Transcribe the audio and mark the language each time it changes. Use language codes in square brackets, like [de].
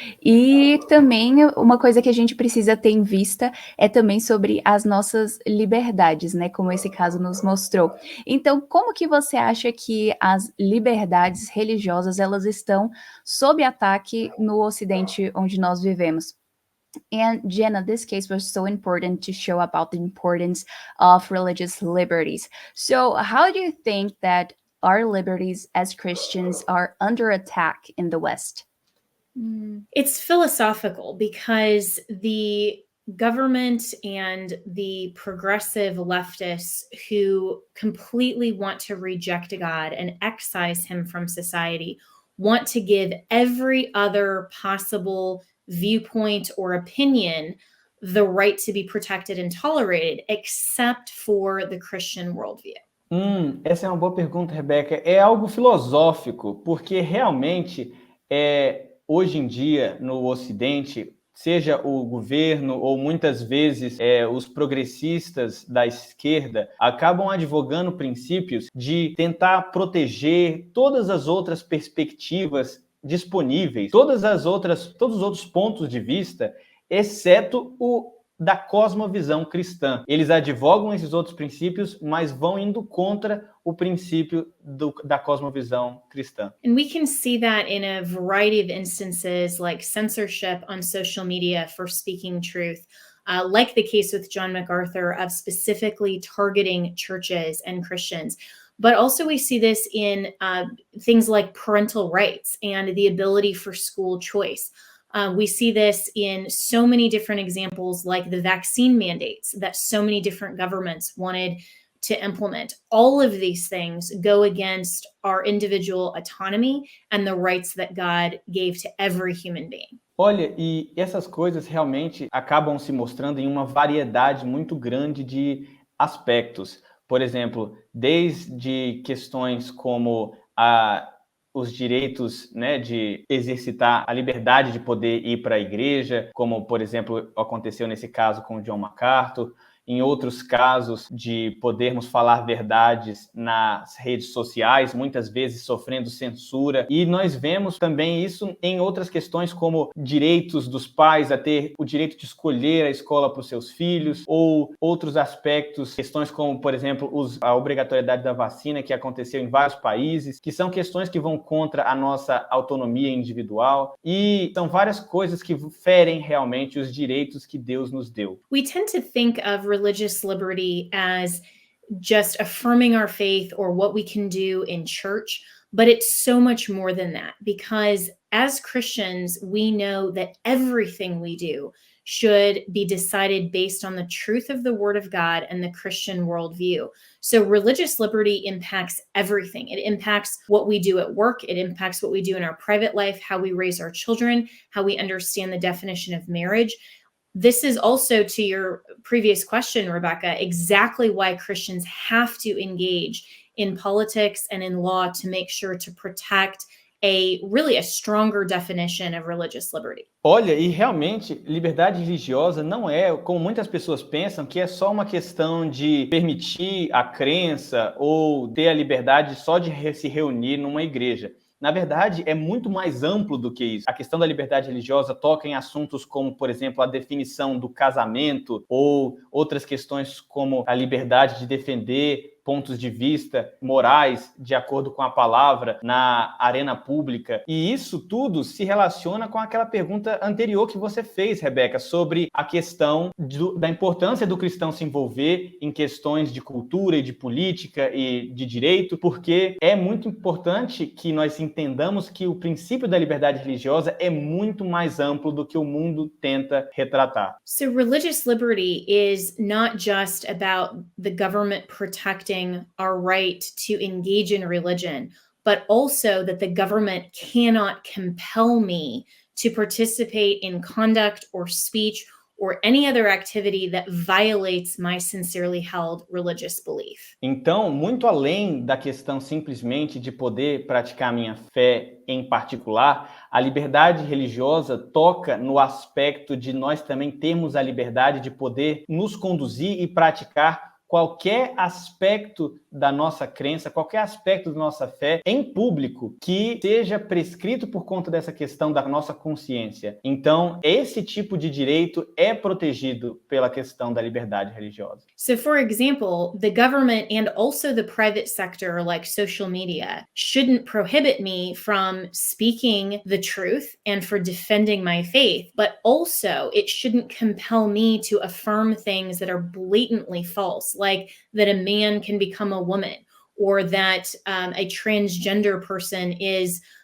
[pt] E também uma coisa que a gente precisa ter em vista é também sobre as nossas liberdades, né? Como esse caso nos mostrou. Então, como que você acha que as liberdades religiosas elas estão sob ataque no Ocidente onde nós vivemos? [en] And Jenna, this case was so important to show about the importance of religious liberties. So, how do you think that our liberties as Christians are under attack in the West? It's philosophical because the government and the progressive leftists who completely want to reject God and excise him from society want to give every other possible viewpoint or opinion the right to be protected and tolerated, except for the Christian worldview. [pt] Essa é uma boa pergunta, Rebeca. É algo filosófico, porque realmente, hoje em dia, no Ocidente, seja o governo ou muitas vezes os progressistas da esquerda, acabam advogando princípios de tentar proteger todas as outras perspectivas disponíveis, todos os outros pontos de vista, exceto o da cosmovisão cristã. Eles advogam esses outros princípios, mas vão indo contra o princípio da cosmovisão cristã. [en] And we can see that in a variety of instances, like censorship on social media for speaking truth, like the case with John MacArthur of specifically targeting churches and Christians. But also we see this in things like parental rights and the ability for school choice. We see this in so many different examples, like the vaccine mandates that so many different governments wanted to implement. All of these things go against our individual autonomy and the rights that God gave to every human being. [pt] Olha, e essas coisas realmente acabam se mostrando em uma variedade muito grande de aspectos. Por exemplo, desde questões como os direitos, né, de exercitar a liberdade de poder ir para a igreja, como, por exemplo, aconteceu nesse caso com o John MacArthur, em outros casos de podermos falar verdades nas redes sociais, muitas vezes sofrendo censura. E nós vemos também isso em outras questões, como direitos dos pais a ter o direito de escolher a escola para os seus filhos, ou outros aspectos, questões como, por exemplo, a obrigatoriedade da vacina, que aconteceu em vários países, que são questões que vão contra a nossa autonomia individual, e são várias coisas que ferem realmente os direitos que Deus nos deu. [en] We tend to think of religious liberty as just affirming our faith or what we can do in church, but it's so much more than that, because as Christians, we know that everything we do should be decided based on the truth of the Word of God and the Christian worldview. So religious liberty impacts everything. It impacts what we do at work. It impacts what we do in our private life, how we raise our children, how we understand the definition of marriage. This is also, to your previous question, Rebecca, exactly why Christians have to engage in politics and in law to make sure to protect a stronger definition of religious liberty. [pt] Olha, e realmente, liberdade religiosa não é, como muitas pessoas pensam, que é só uma questão de permitir a crença ou ter a liberdade só de se reunir numa igreja. Na verdade, é muito mais amplo do que isso. A questão da liberdade religiosa toca em assuntos como, por exemplo, a definição do casamento ou outras questões como a liberdade de defender pontos de vista morais de acordo com a palavra na arena pública. E isso tudo se relaciona com aquela pergunta anterior que você fez, Rebeca, sobre a questão da importância do cristão se envolver em questões de cultura e de política e de direito, porque é muito importante que nós entendamos que o princípio da liberdade religiosa é muito mais amplo do que o mundo tenta retratar. [en] So religious liberty is not just about the government protecting our right to engage in religion, but also that the government cannot compel me to participate in conduct or speech or any other activity that violates my sincerely held religious belief. [pt] Então, muito além da questão simplesmente de poder praticar minha fé em particular, a liberdade religiosa toca no aspecto de nós também termos a liberdade de poder nos conduzir e praticar qualquer aspecto da nossa crença, qualquer aspecto da nossa fé em público que seja prescrito por conta dessa questão da nossa consciência. Então, esse tipo de direito é protegido pela questão da liberdade religiosa. [en] So, for example, the government and also the private sector, like social media, shouldn't prohibit me from speaking the truth and for defending my faith, but also it shouldn't compel me to affirm things that are blatantly false, like that a man can become a woman, or that a transgender person is